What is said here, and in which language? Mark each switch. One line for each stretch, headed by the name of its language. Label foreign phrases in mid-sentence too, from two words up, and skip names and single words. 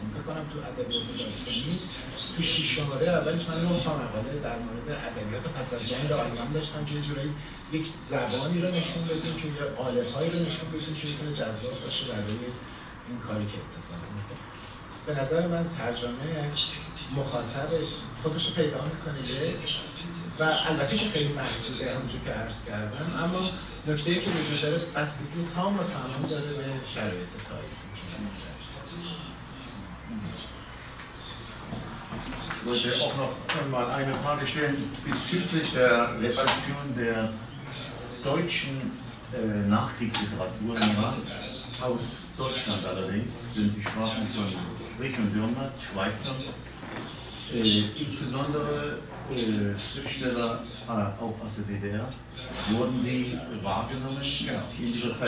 Persian: فکر کنم تو ادبیات داستانی تو 6 شماره اولش من 9 تا مقاله در مورد ادبیات پس از جنگ آلمان داشتم که یه جورایی یک زبانی رو نشون بدیم که یا قالب‌هایی رو نشون بدیم که میتونه جذاب باشه برای این کاری که اتفاق میفته. به نظر من ترجمه مخاطبش خودش رو پیدا میکنه و البته که خیلی محدوده همونجور که عرض کردم، اما نکته‌ای که وجود داره بستگی تام و تمام داره به شرایط تاریخی.
German: Ich wollte auch noch mal eine Frage stellen bezüglich der Rezeption der deutschen Nachkriegsliteratur im Iran, aus Deutschland allerdings, denn Sie sprachen von Frisch und Dürmer, Schweizer, insbesondere Schriftsteller auch aus der DDR, wurden die wahrgenommen in dieser Zeit.